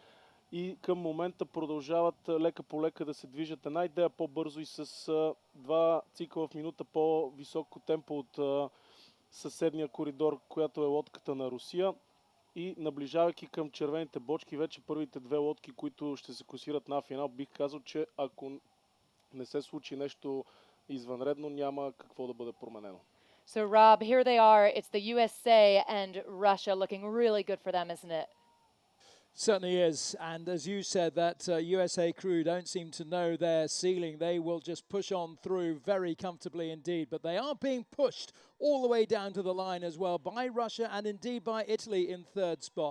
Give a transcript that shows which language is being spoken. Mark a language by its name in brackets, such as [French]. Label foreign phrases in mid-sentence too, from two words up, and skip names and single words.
[Bulgarian] И към момента продължават лека по лека да се движат една идея по-бързо и с 2 цикла в минута по-високо темпо от съседния коридор, която е лодката на Русия. И наближавайки към червените бочки, вече първите 2 лодки, които ще се класират на финал, бих казал, че ако не се случи нещо извънредно, няма какво да бъде променено. [English] So Rob, here they are. It's the USA and Russia, looking really good for them, isn't it? Certainly is, and as you said, that USA crew don't seem to know their ceiling. They will just push on through very comfortably indeed, but they are being pushed all the way down to the line as well by Russia and indeed by Italy in third spot.